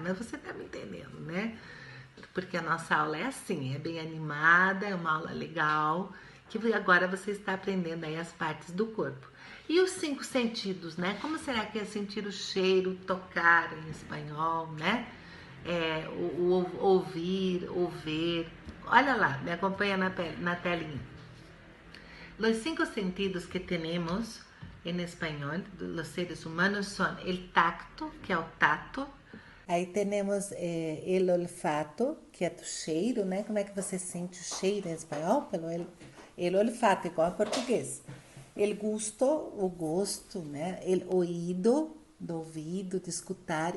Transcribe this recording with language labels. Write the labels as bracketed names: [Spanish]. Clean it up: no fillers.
[Portuguese] Mas você tá me entendendo, né? Porque a nossa aula é assim, é bem animada, é uma aula legal, que agora você está aprendendo aí as partes do corpo. E os 5 sentidos, né? Como será que é sentir o cheiro, tocar em espanhol, né? O ouvir, o ver. Olha lá, me acompanha na telinha. [Spanish] Los 5 sentidos que tenemos en español, los seres humanos, son el tacto, [Portuguese] que é o tato. Aí temos el olfato, que é o cheiro, né? Como é que você sente o cheiro em espanhol? Pelo el olfato, igual a português. El gusto, o gosto, né? El oído, do ouvido, de escutar.